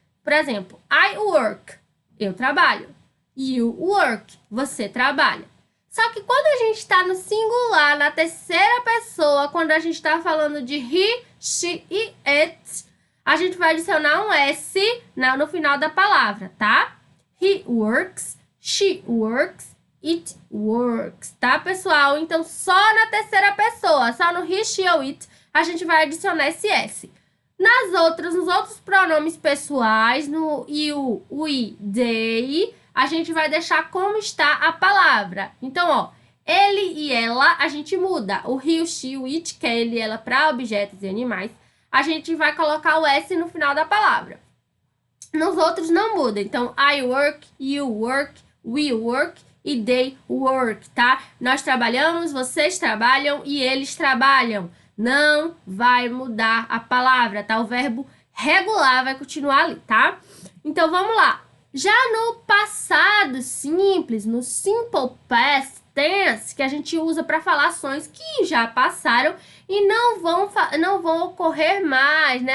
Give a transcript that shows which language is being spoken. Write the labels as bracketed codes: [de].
[pt] Por exemplo, [en] I work, [pt] eu trabalho. [en] You work, [pt] você trabalha. Só que quando a gente está no singular, na terceira pessoa, quando a gente está falando de he, she e it, a gente vai adicionar um S no final da palavra, tá? [en] He works, she works, it works, [pt] tá, pessoal? Então, só na terceira pessoa, só no he, she ou it, a gente vai adicionar esse S. Nos outros pronomes pessoais, no you, we, they, a gente vai deixar como está a palavra. Então, ó, ele e ela, a gente muda. O he, o she, o it, que é ele e ela para objetos e animais, a gente vai colocar o S no final da palavra. Nos outros não muda. [en] Então, I work, you work, we work e they work, tá? [pt] Nós trabalhamos, vocês trabalham e eles trabalham. Não vai mudar a palavra, tá? O verbo regular vai continuar ali, tá? Então, vamos lá. Já no passado simples, no simple past tense, que a gente usa para falar ações que já passaram e não vão ocorrer mais, né?